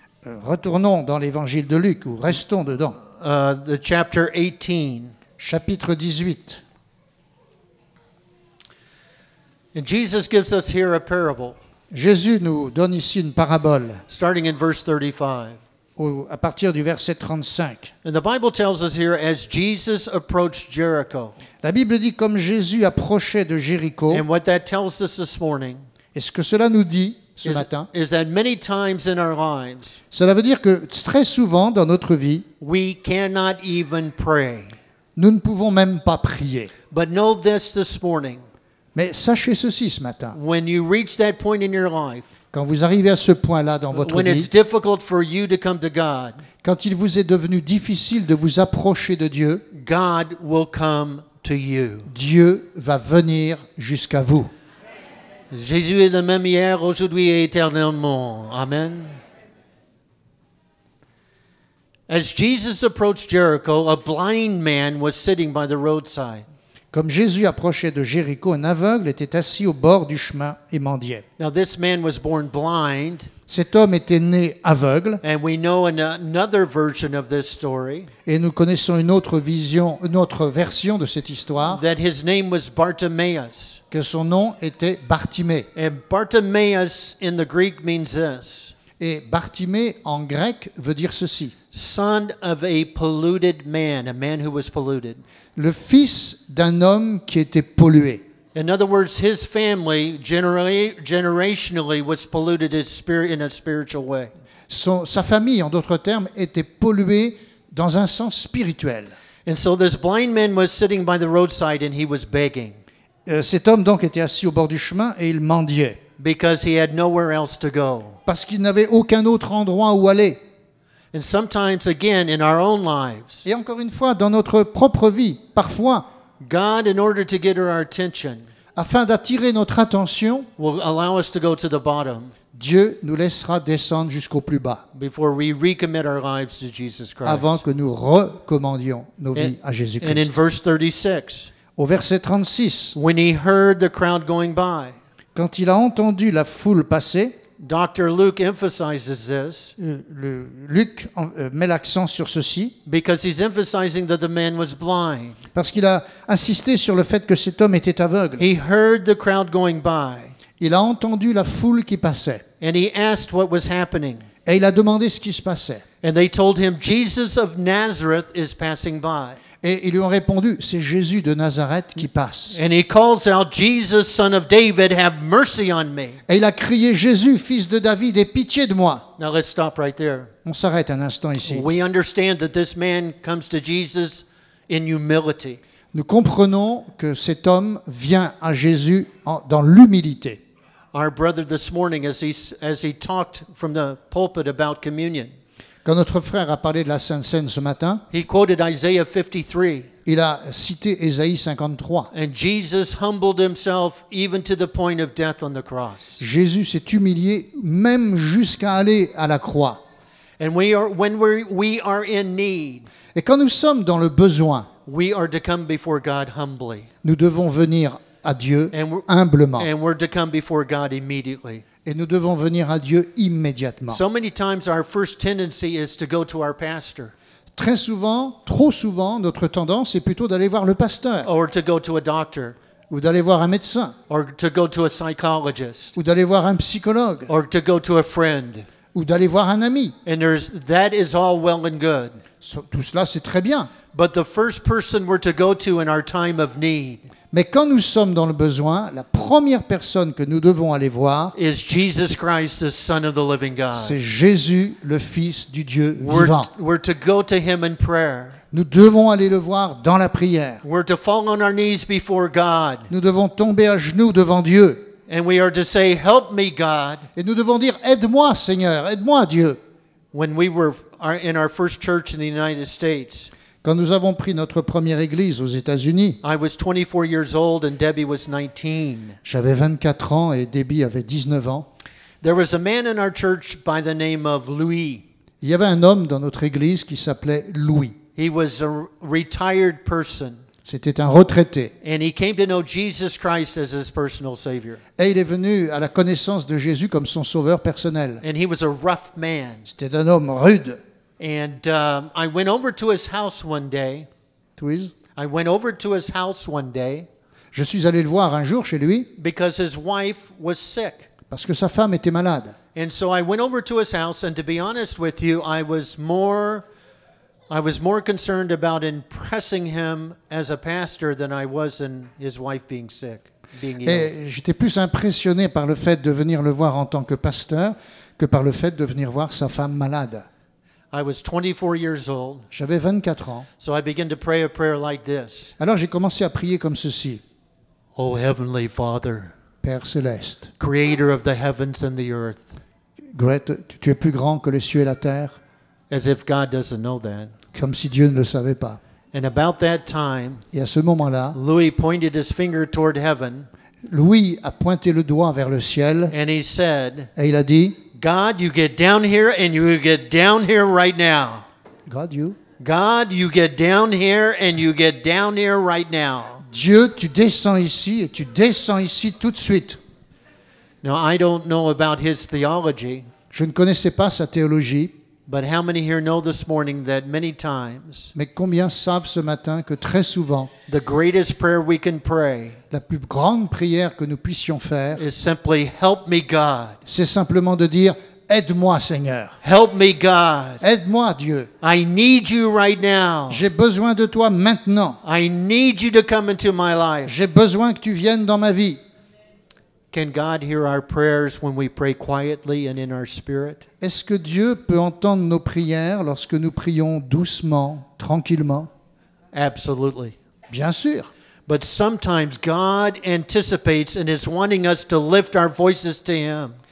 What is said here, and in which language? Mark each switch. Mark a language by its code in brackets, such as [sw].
[fr] Retournons dans l'évangile de Luc, ou restons dedans. [en] the chapter 18. [fr] Chapitre 18. [en] And Jesus gives us here a parable, [fr] Jésus nous donne ici une parabole, [en] starting in verse 35. [fr] à partir du verset 35. [en] And the Bible tells us here, as Jesus approached Jericho. [fr] La Bible dit comme Jésus approchait de Jéricho, [en] And what that tells us this morning [fr] et ce que cela nous dit ce [en] is, [fr] matin, [en] is that many times in our lives, [fr] cela veut dire que très souvent dans notre vie, [en] we cannot even pray. [fr] nous ne pouvons même pas prier. [en] But know this morning. [fr] Mais sachez ceci ce matin, [en] When you reach that point in your life, [fr] quand vous arrivez à ce point-là dans votre [en] when it's [fr] vie, [en] difficult for you to come to God, [fr] quand il vous est devenu difficile de vous approcher de Dieu, [en] God will come to you. [fr] Dieu va venir jusqu'à vous. Jésus est le même hier, aujourd'hui et éternellement. Amen. [en] As Jesus approached Jericho, a blind man was sitting by the roadside. [fr] Comme Jésus approchait de Jéricho, un aveugle était assis au bord du chemin et mendiait. [en] Now, this man was born blind, [fr] Cet homme était né aveugle, [en] and we know in another version of this story [fr] et nous connaissons une autre version de cette histoire, [en] that his name was Bartimaeus. [fr] que son nom était Bartimée. [en] And Bartimaeus in the Greek means this: [fr] Et Bartimée en grec veut dire ceci: [en] son of a polluted man, a man who was polluted. [fr] le fils d'un homme qui était pollué. [en] In other words, his family generationally was polluted in a spiritual way. [fr] Sa famille, en d'autres termes, était polluée dans un sens spirituel. [en] And so this blind man was sitting by the roadside and he was begging [fr] Cet homme donc était assis au bord du chemin et il mendiait, [en] because he had nowhere else to go. [fr] parce qu'il n'avait aucun autre endroit où aller. [en] And sometimes, again, in our own lives, [fr] Et encore une fois, dans notre propre vie, parfois, [en] God, in order to get our attention, [fr] afin d'attirer notre attention, [en] will allow us to go to the bottom [fr] Dieu nous laissera descendre jusqu'au plus bas, [en] before we recommit our lives to Jesus Christ. [fr] avant que nous recommandions nos vies à [en] And in [fr] Jésus-Christ. [en] verse 36, [fr] Au verset 36, [en] when he heard the crowd going by, [fr] quand il a entendu la foule passer, [en] Dr. Luke emphasizes this [fr] Luc met l'accent sur ceci, [en] because he's emphasizing that the man was blind. [fr] parce qu'il a insisté sur le fait que cet homme était aveugle. [en] He heard the crowd going by, [fr] Il a entendu la foule qui passait, [en] and he asked what was happening. [fr] et il a demandé ce qui se passait. [en] And they told him, Jesus of Nazareth is passing by. [fr] Et ils lui ont répondu, c'est Jésus de Nazareth qui passe. [en] And he calls out, Jesus, son of David, have mercy on me. [fr] Et il a crié, Jésus, fils de David, aie pitié de moi. [en] Now let's stop right there. [fr] On s'arrête un instant ici. [en] We understand that this man comes to Jesus in humility. [fr] Nous comprenons que cet homme vient à Jésus dans l'humilité. [en] Our brother this morning, as he talked from the pulpit about communion, [fr] Quand notre frère a parlé de la Sainte Seine ce matin, [en] he quoted Isaiah 53. [fr] il a cité Ésaïe 53. [en] And Jesus humbled himself even to the point of death on the cross. [fr] Jésus s'est humilié même jusqu'à aller à la croix. [en] And when we are in need, [fr] Et quand nous sommes dans le besoin, [en] we are to come before God humbly. [fr] nous devons venir à Dieu [en] And [fr] humblement. [en] we're to come before God immediately. [fr] Et nous devons venir à Dieu immédiatement. [en] So many times our first tendency is to go to our pastor [fr] Très souvent, trop souvent, notre tendance est plutôt d'aller voir le pasteur, [en] or to go to a doctor [fr] ou d'aller voir un médecin, [en] or to go to a psychologist [fr] ou d'aller voir un psychologue, [en] or to go to a friend. [fr] ou d'aller voir un ami. [en] And that is all well and good. [fr] Tout cela, c'est très bien. [en] But the first person we're to go to in our time of need [fr] Mais quand nous sommes dans le besoin, la première personne que nous devons aller voir, [en] is Jesus Christ, the Son of the living God. [fr] c'est Jésus, le Fils du Dieu vivant. [en] We're to go to him in prayer. [fr] Nous devons aller le voir dans la prière. [en] We're to fall on our knees before God. [fr] Nous devons tomber à genoux devant Dieu. [en] And we are to say, help me, God. [fr] Et nous devons dire, aide-moi Seigneur, aide-moi Dieu. [en] When we were in our first church in the United States, [fr] Quand nous avons pris notre première église aux États-Unis, [en] I was 24 years old and Debbie was 19. [fr] j'avais 24 ans et Debbie avait 19 ans. [en] There was a man in our church by the name of Louis. [fr] Il y avait un homme dans notre église qui s'appelait Louis. [en] He was a retired person, [fr] C'était un retraité. [en] and he came to know Jesus Christ as his personal Savior. [fr] Et il est venu à la connaissance de Jésus comme son sauveur personnel. [en] And he was a rough man. [fr] C'était un homme rude. [en] And I went over to his house one day. [fr] Louise. [en] I went over to his house one day [fr] Je suis allé le voir un jour chez lui [en] because his wife was sick. [fr] parce que sa femme était malade. [en] And so I went over to his house, and to be honest with you, I was more concerned about impressing him as a pastor than I was in his wife being sick, being ill. [fr] Et j'étais plus impressionné par le fait de venir le voir en tant que pasteur que par le fait de venir voir sa femme malade. [en] I was 24 years old, [fr] J'avais 24 ans. [en] so I began to pray a prayer like this. [fr] Alors j'ai commencé à prier comme ceci. [en] Oh, Heavenly Father, [fr] Père céleste, [en] Creator of the heavens and the earth. [fr] tu es plus grand que les cieux et la terre, [en] As if God doesn't know that. [fr] comme si Dieu ne le savait pas. [en] And about that time, [fr] Et à ce moment-là, [en] Louis pointed his finger toward heaven, [fr] Louis a pointé le doigt vers le ciel [en] and he said, [fr] et il a dit, [en] God, you get down here, and you get down here right now. God, you. God, you get down here, and you get down here right now. [fr] Dieu, tu descends ici et tu descends ici tout de suite. [en] Now, I don't know about his theology, [fr] Je ne connaissais pas sa théologie, [en] but how many here know this morning that many times [fr] mais combien savent ce matin que très souvent, [en] the greatest prayer we can pray [fr] la plus grande prière que nous puissions faire, [en] is simply, help me, God. [fr] c'est simplement de dire, aide-moi Seigneur, [en] Help me, God. [fr] aide-moi Dieu, [en] I need you right now. [fr] j'ai besoin de toi maintenant, [en] I need you to come into my life. [fr] j'ai besoin que tu viennes dans ma vie. [en] Can God hear our prayers when we pray quietly and in our spirit? [fr] Est-ce que Dieu peut entendre nos prières lorsque nous prions doucement, tranquillement? [en] Absolutely. [fr] Bien sûr. [en] But sometimes God anticipates and is wanting us to lift our voices to Him.